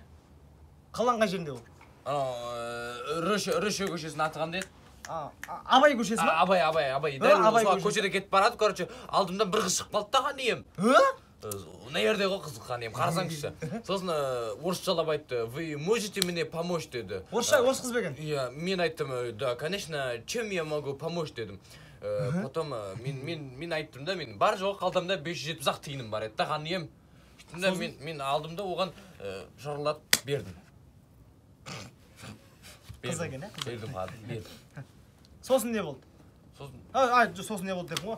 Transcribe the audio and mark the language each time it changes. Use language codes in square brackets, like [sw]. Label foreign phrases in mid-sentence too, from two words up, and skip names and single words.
[kk] Қаланың қай жерінде ол? Анау Рөше көшесінің аты қандай еді? Абай көшесі ма? Абай. Дәл сол көшеде кетіп барады, короче, алдымдан бір қыз шығып қалды да ханем. На жерде ғой қыз ханем, қарасаңызшы. Сосын орысшалап айтты, [ru] вы можете мне помочь деді. [kk] Орыс қыз беген? Иә, мен айттым, да, [ru] конечно, чем я могу помочь дедім. [kk] Потом мен айттым да, мен бар жоқ қалдымда 570 тиыным бар еді да ханем. Мен алдым да оған жарлап бердім. Қыз екен, ә? Бердім. Сосын не болды? Сосын не болды депін ғой.